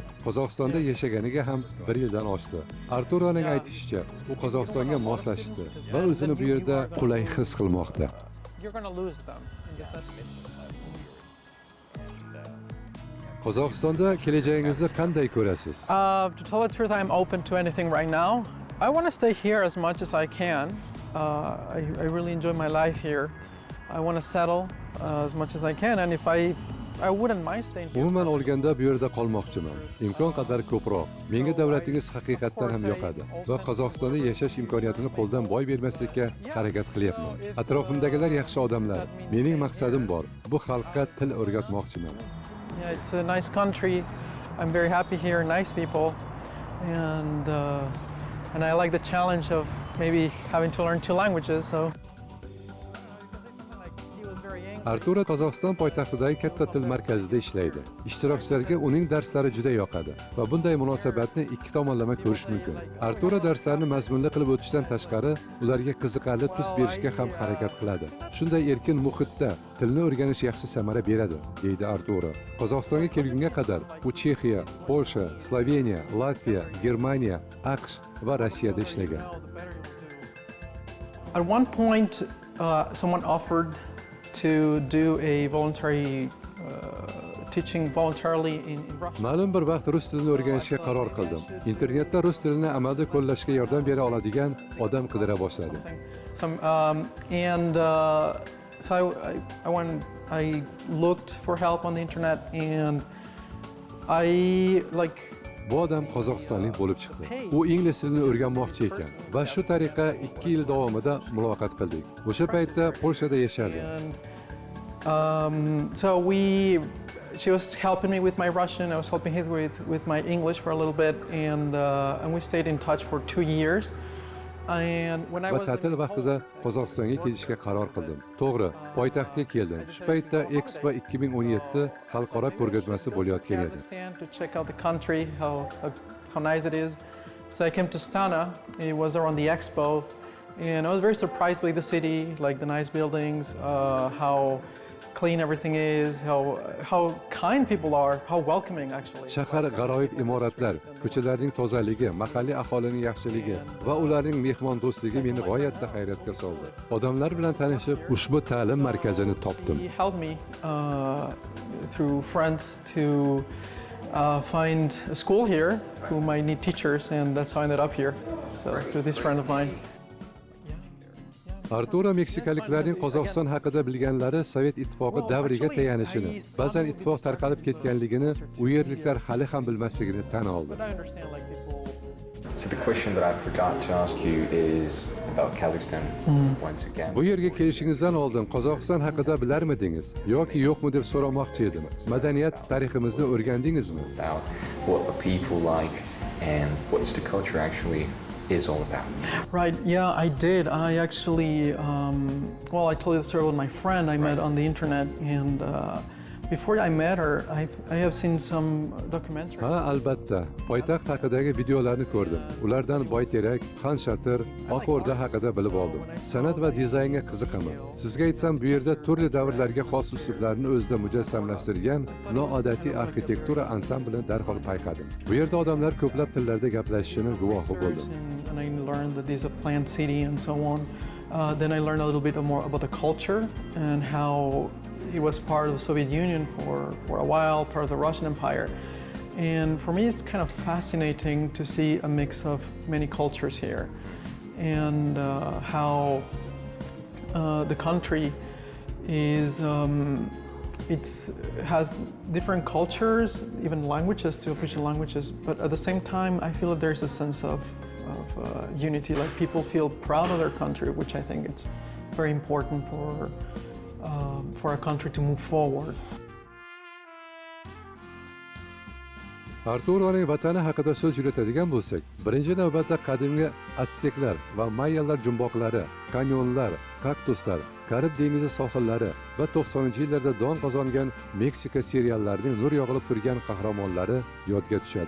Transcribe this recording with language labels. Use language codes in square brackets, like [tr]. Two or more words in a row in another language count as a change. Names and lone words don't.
[uz] Qozog'istonda yashaganiga ham 1 yildan oshdi. Arturoning aytishicha, u Qozog'istonga moslashdi va o'zini bu yerda qulay his qilmoqda. Qozog'istonda kelajagingizni qanday ko'rasiz? [en] To tell the truth, I'm open to anything right now. I want to stay here as much as I can. I really enjoy my life here. I want to settle as much as I can, and if I wouldn't mind staying here. [uz] Umuman olganda bu yerda qolmoqchiman. Imkon qadar ko'proq. Menga davlatingiz haqiqatan ham yoqadi va Qozog'istonda yashash imkoniyatini qo'ldan boy bermaslikka harakat qilyapman. Atrofimdagilar yaxshi odamlar. Mening maqsadim bor. Bu xalqqa til o'rgatmoqchiman. [en] Yeah, it's a nice country. I'm very happy here, nice people, and I like the challenge of maybe having to learn 2 languages. So [uz] Артуро Qozog'iston poytaxtidagi katta til markazida ishlaydi. Ishtirokchilarga uning darslari juda yoqadi va bunday munosabatni ikki tomonlama ko'rish mumkin. Артуро darslarni mazmunli qilib o'tishdan tashqari, ularga qiziqarli tus berishga ham harakat qiladi. Shunday erkin muhitda tilni o'rganish yaxshi samara beradi, deydi Артуро. Qozog'istonga kelgunga qadar u Chexiya, Polsha, Sloveniya, Latviya, Germaniya, AQSh va Rossiyada ishlagan. [en] At one point, someone offered to do a voluntary teaching voluntarily in Russia. [uz] Ma'lum bir vaqt rus tilini o'rganishga qaror qildim. Internetda rus tilini amalda qo'llashga yordam bera oladigan odam qidira boshladim. [en] So I looked for help on the internet, and [uz] Bu odam Qozog'istonlik bo'lib chiqdi. U ingliz tilini o'rganmoqchi ekan va shu tariqa 2 yil davomida muloqot qildik. O'sha paytda Polshada yashardi. [en] So she was helping me with my Russian, I was helping her with my English for a little bit, and we stayed in touch for 2 years. [uz] Va ta'til vaqtida Qozog'istonga kelishga qaror qildim. To'g'ri, poytaxtga keldim. Shu paytda Expo 2017 xalqaro ko'rgazmasi bo'layotgan edi. [en] To check out the country, how nice it is. So I came to Astana. It was around the Expo, and I was very surprised by the city, like the nice buildings, how clean everything is, how kind people are, how welcoming actually. [uz] Shahar g'aroyib imoratlar, ko'chalarning tozaligi, mahalliy aholining yaxshiligi va ularning mehmondo'stligi meni g'oyatda hayratga soldi. Odamlar bilan tanishib, ushbu ta'lim markazini topdim. [en] He helped me through friends to find a school here who might need teachers, and that's how I ended up here. So through this friend of mine. [uz] Артуро mексikaliklarning Qozog'iston haqida bilganlari Sovet ittifoqi davriga tayanishini, ba'zan ittifoq tarqalib ketganligini, u yerliklar hali ham bilmasligini tan oldi. [en] So the question that I forgot to ask you is about Kazakhstan once again. [uz] Bu yerga kelishingizdan oldin Qozog'iston haqida bilarmidingiz yoki yo'qmi deb so'ramoqchi edim. Madaniyat tariximizni o'rgandingizmi? [en] About what the people like and what's the culture actually is all about. Right, yeah, I did. I actually, well, I told you the story with my friend I met on the internet, and before I met her, I have seen some documentaries. [uz] Ha, albatta. Poytaxt haqidagi videolarni ko'rdim. Ulardan Boyterak, Xanshatir, Oq O'rda haqida bilib oldim. San'at va dizaynga qiziqaman. Sizga aytsam, bu yerda turli davrlarga xos uslublarni o'zida mujassamlashtirgan noodatiy arxitektura ansamblini darhol payqadim. Bu yerda odamlar ko'plab tillarda gaplashishini guvohi bo'ldim. [en] And I learned that this is a planned city and so on. Then I learned a little bit more about the culture and how it was part of the Soviet Union for a while, part of the Russian Empire. And for me, it's kind of fascinating to see a mix of many cultures here, and how the country is, has different cultures, even languages, two official languages, but at the same time, I feel that there's a sense of unity, like people feel proud of their country, which I think it's very important for a country to move forward. [uz] Arturoning vatani haqida so'z yuritadigan bo'lsak, birinchi navbatda qadimgi Azteklar va Mayalar jumboqlari, kanyonlar, kaktuslar, Karib dengizi sohillari va 90-yillarda don qozongan Meksika seriallarining nur yog'ilib turgan qahramonlari yodga tushadi.